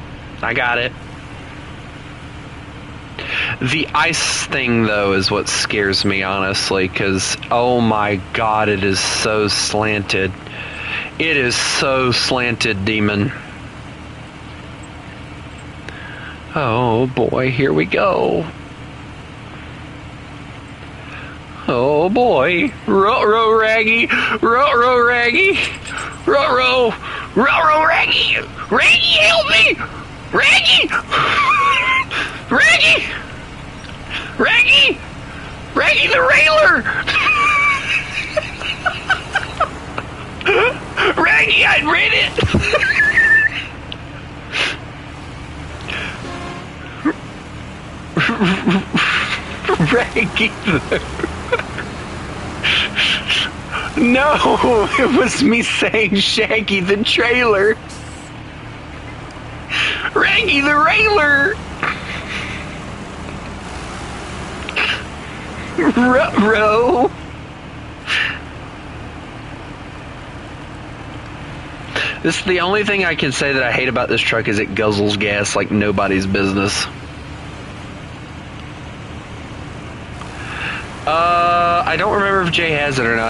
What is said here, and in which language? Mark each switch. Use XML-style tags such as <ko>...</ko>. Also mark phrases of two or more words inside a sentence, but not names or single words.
<en>The ice thing, though, is what scares me, honestly, because, oh my God, it is so slanted. It is so slanted, demon. Oh boy, here we go. Oh boy. Ruh-roh, Raggy. Ruh-roh, Raggy. Ruh-roh. Ruh-roh, Raggy. Raggy, help me. Raggy. Raggy. Raggy. Raggy the Railer. Raggy, I'd read it. Raggy. Shaggy the... No, it was me saying Shaggy the trailer. Raggy the railer. Ruh-roh. This is the only thing I can say that I hate about this truck is it guzzles gas like nobody's business. I don't remember if Jay has it or not.</en>